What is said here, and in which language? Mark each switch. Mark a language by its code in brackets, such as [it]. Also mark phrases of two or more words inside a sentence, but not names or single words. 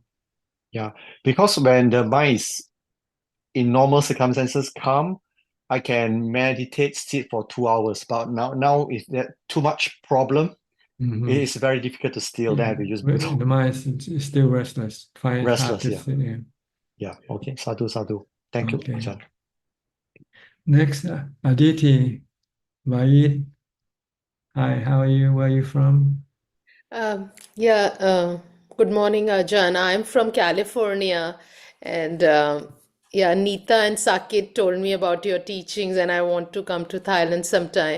[en] Yeah, because when the mind is in normal circumstances calm, I can meditate, sit for 2 hours. But now if that too much problem, Mhm. it is very difficult to still. Then I have to use Budo. The mind is still restless. Find it hard Restless, to yeah. sit in. Yeah. Okay. [pi] Sadhu, sadhu. [en] Thank you, Okay. Ajahn. Next, Aditi, Vaid. Hi, how are you? Where are you from? Yeah, good morning, Ajaan. I'm from California, and yeah, Neeta and Sakit told me about your teachings, and I want to come to Thailand sometime.